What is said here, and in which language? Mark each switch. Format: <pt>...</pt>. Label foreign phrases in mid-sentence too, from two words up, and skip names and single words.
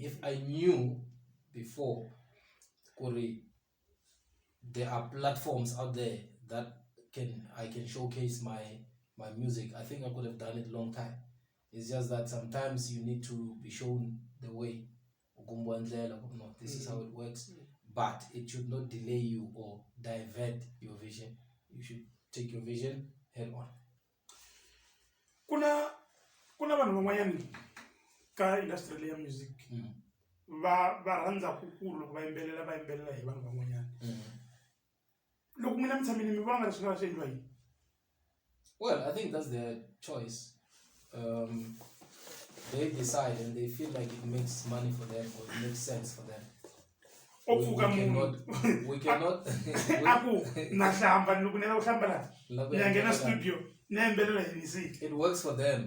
<en>If I knew before, there are platforms out there that I can showcase my my music, I think I could have done it long time. It's just that sometimes you need to be shown the way. This is how it works. But it should not delay you or divert your vision. You should take your vision head on.</en> <ts>Kuna vanhu van'wanyani ka industry ya music va rhandza kukulu loko va yimbelela hi vanhu van'wanyani. Loko mina mi tshamile mi vona leswi nga swi endliwa yini?</ts> <en>Well, I think that's their choice. They decide and they feel like it makes money for them or it makes sense for them. We cannot. It works for them.</en>